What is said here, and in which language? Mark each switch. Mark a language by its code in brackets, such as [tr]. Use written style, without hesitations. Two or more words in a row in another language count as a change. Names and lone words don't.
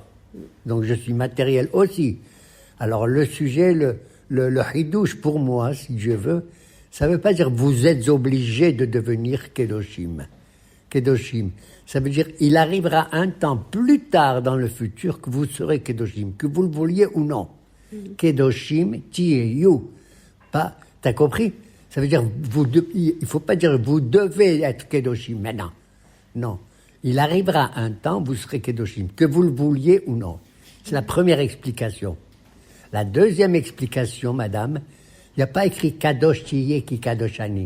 [fr] Donc je suis matériel aussi. Alors le sujet, le hidouche pour moi, si je veux, ça ne veut pas dire vous êtes obligé de devenir Kedoshim. Kedoshim. Ça veut dire il arrivera un temps plus tard dans le futur que vous serez Kedoshim, que vous le vouliez ou non. [he] קדושים תהיו. [fr] Pas, t'as compris? Ça veut dire il ne faut pas dire vous devez être Kedoshim maintenant. Non. Il arrivera un temps, vous serez Kedoshim, que vous le vouliez ou non. C'est la première explication. La deuxième explication, madame, il n'y a pas écrit [he] קדוש תהיה כי קדוש אני.